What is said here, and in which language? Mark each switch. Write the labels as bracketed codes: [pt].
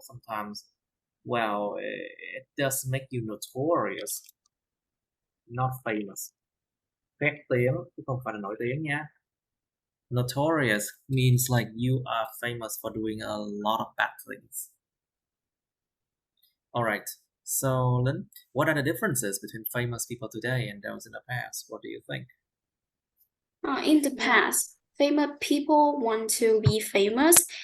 [en] Sometimes, well, it does make you notorious, not famous. [vi] Khét tiếng chứ không phải là nổi tiếng nha. [en] Notorious means like you are famous for doing a lot of bad things. Alright, so Lynn, what are the differences between famous people today and those in the past? What do you think? In the past, famous people want to be famous.